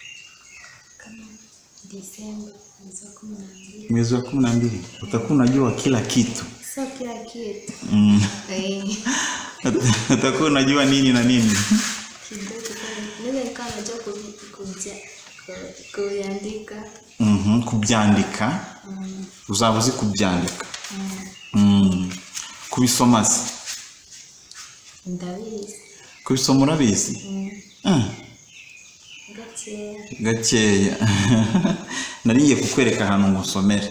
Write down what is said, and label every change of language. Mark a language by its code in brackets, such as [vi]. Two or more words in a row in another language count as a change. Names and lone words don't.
[sw] Disemba mwezi wa 12 utakuwa unajua kila kitu. Sio kila kitu. Utakuwa unajua nini na nini? Nile kama najua kuandika. [rw] Kubyandika. Uzabuzi kubyandika. Kubisoma se. Ndabizi. Kubisoma urabizi? Gakeya. Nariye kukwereka ahantu ngusomere.